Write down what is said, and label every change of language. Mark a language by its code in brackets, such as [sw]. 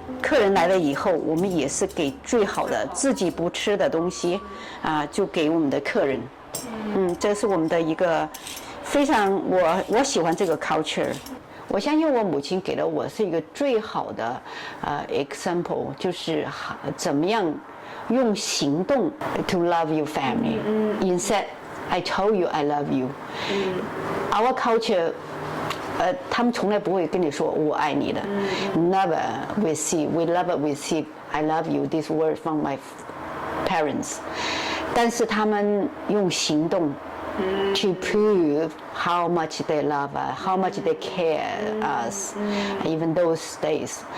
[zh] 客人来了以后，我们也是给最好的自己不吃的东西，就给我们的客人。这是我们的一个非常我喜欢这个 culture。我相信我母亲给了我是一个最好的example， 就是怎么样用行动 [en] to love your family。 Instead, I told you I love you. Our culture. [zh] 他们从来不会跟你说我爱你的。 [en] Never we see, we never we see I love you this word from my parents. [zh] 但是他们用行动 [en] to prove how much they love us, how much they care us, even those days.